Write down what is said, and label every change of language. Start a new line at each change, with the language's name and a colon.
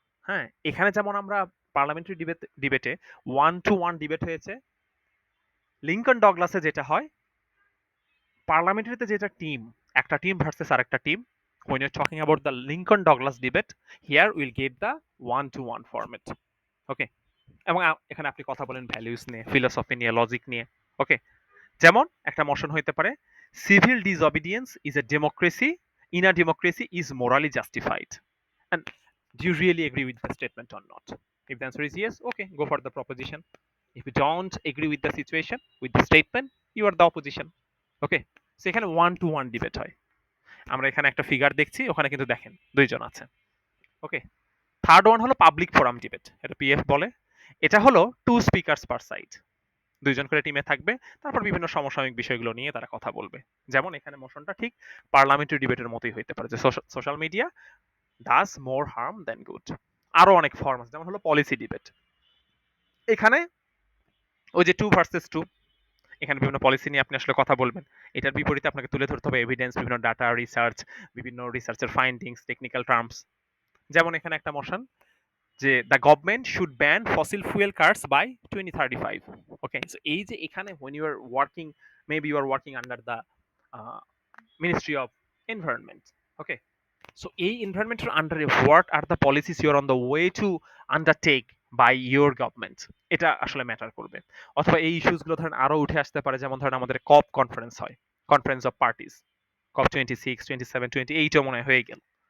Bangla: হ্যাঁ, এখানে যেমন আমরা পার্লামেন্টারি ডিবেটে 1-to-1 ডিবেট হয়েছে, লিঙ্কন ডগলাসে যেটা হয় পার্লামেন্টারিতে যেটা টিম, একটা টিম ভার্সেস আরেকটা team,
English: when you're talking about the Lincoln Douglas debate, here we'll get the 1-to-1 format.
Bangla: ওকে, এবং এখানে আপনি কথা বলেন ভ্যালুস নিয়ে, ফিলোসফি নিয়ে, লজিক নিয়ে। ওকে, যেমন একটা মোশন হইতে পারে,
English: Civil disobedience is a democracy, in a democracy is morally justified, and do you really agree with the statement or not? If the answer is yes, okay, go for the proposition. If you don't agree with the situation, with the statement, you are the opposition.
Bangla: Okay, so এখানে 1-to-1 debate হয়। আমরা এখানে একটা figure দেখছি, ওখানে কিন্তু দেখেন দুইজন আছে। ওকে, থার্ড ওয়ান হলো পাবলিক ফোরাম ডিবেট, এটা পিএফ বলে। এটা হলো 2 স্পিকারস পার সাইড, দুইজন করে টিমে থাকবে, তারপর বিভিন্ন সমসাময়িক বিষয়গুলো নিয়ে তারা কথা বলবে। যেমন এখানে মোশনটা ঠিক পার্লামেন্টারি ডিবেটের মতোই হইতে পারে, যে
English: Social media does more harm than good.
Bangla: আরো অনেক ফর্ম আছে, যেমন হলো পলিসি ডিবেট। এখানে ওই যে 2 ভার্সেস 2, এখানে বিভিন্ন পলিসি নিয়ে আপনি আসলে কথা বলবেন। এটার বিপরীতে আপনাকে তুলে ধরতে হবে এভিডেন্স, বিভিন্ন ডাটা, রিসার্চ, বিভিন্ন রিসার্চের ফাইন্ডিংস, টেকনিক্যাল টার্মস। যেমন এখানে একটা মোশন যে
English: The government should ban fossil fuel cars by 2035। Okay, so
Bangla: এই যে এখানে
English: when you are working, maybe you are working under the Ministry of Environment. Okay, so
Bangla: এই এনভায়রনমেন্টের আন্ডারে
English: what are the policies you are on the way to undertake by your government,
Bangla: এটা আসলে matter করবে। অথবা এই ইস্যুসগুলো ধরেন আরো উঠে আসতে পারে, যেমন ধরেন আমাদের কপ কনফারেন্স হয়, কনফারেন্স অফ পার্টিস, কপ 26, 27, 28ও মনে হয় হয়ে গেল।